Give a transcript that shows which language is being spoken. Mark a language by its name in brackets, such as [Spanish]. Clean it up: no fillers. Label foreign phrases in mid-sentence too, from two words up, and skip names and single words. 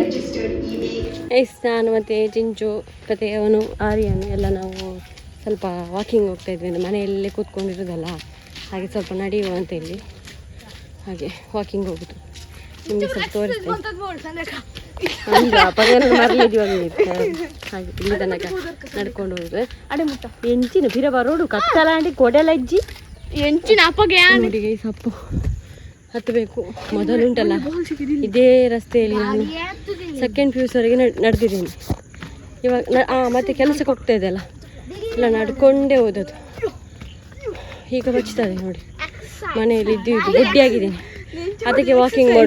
[Kannada] ನಾನು ಮತ್ತು ಚಿಂಚು ಮತ್ತು ಅವನು ಆರ್ಯನು ಎಲ್ಲ ನಾವು ಸ್ವಲ್ಪ ವಾಕಿಂಗ್ ಹೋಗ್ತಾ ಇದ್ವಿ. ಮನೆಯಲ್ಲೇ ಕೂತ್ಕೊಂಡಿರೋದಲ್ಲ, ಹಾಗೆ ಸ್ವಲ್ಪ ನಡೆಯುವ ಅಂತೇಳಿ ಹಾಗೆ ವಾಕಿಂಗ್ ಹೋಗುದು. ನಿಮಗೆ ಸ್ವಲ್ಪ ತೋರಿಸ್ತೇನೆ. ಈಗ ಪದವನ್ನು ಮರಳಿದ್ವಿ ಹಾಗೆ ಇಲ್ಲಿ ತನಕ ನಡ್ಕೊಂಡು ಹೋಗುದು. [Tulu] ಅಡೆ ಮುಟ್ಟ ಎಂಚಿನ ಬಿರ ಬರೋಡು ಕತ್ತಲಾಂಡಿ ಕೊಡೆಲ್ಲ ಇಜ್ಜಿ ಎಂಚಿನ ಅಪ್ಪಗೆ [Kannada] ನೋಡಿ ಸಪ್ಪು ಹತ್ತಬೇಕು. ಮೊದಲುಂಟಲ್ಲ ಇದೇ ರಸ್ತೆಯಲ್ಲಿ ನಾನು 2nd PUC ವರೆಗೆ ನಡೆದಿದ್ದೀನಿ. ಇವಾಗ ಮತ್ತೆ ಕೆಲಸಕ್ಕೆ ಹೋಗ್ತಾ ಇದೆಯಲ್ಲ ಎಲ್ಲ ನಡ್ಕೊಂಡೇ ಹೋದದ್ದು. ಈಗ ಬಚ್ತದೆ ನೋಡಿ, ಮನೆಯಲ್ಲಿ ಇದ್ದು ಗುಡ್ಡಿಯಾಗಿದ್ದೀನಿ, ಅದಕ್ಕೆ ವಾಕಿಂಗ್ ಮಾಡು.